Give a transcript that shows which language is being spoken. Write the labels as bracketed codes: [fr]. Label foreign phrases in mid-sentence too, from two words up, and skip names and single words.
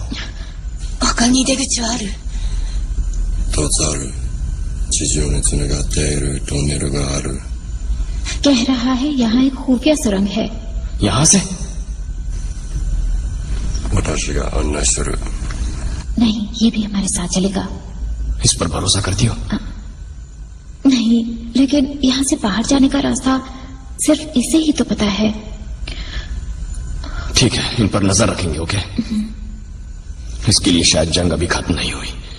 [ja] 他に出口はある？一つある。地上につながっているトンネルがある。 [hi] कह रहा है यहाँ एक खुफिया सुरंग है। यहाँ से? [ja] 私が案内する。 [hi] नहीं, ये भी हमारे साथ चलेगा। इस पर भरोसा करती हो? नहीं, लेकिन यहाँ से बाहर जाने का रास्ता सिर्फ इसे ही तो पता है। ठीक है, इन पर नजर रखेंगे। ओके? इसके लिए शायद जंग अभी खत्म नहीं हुई।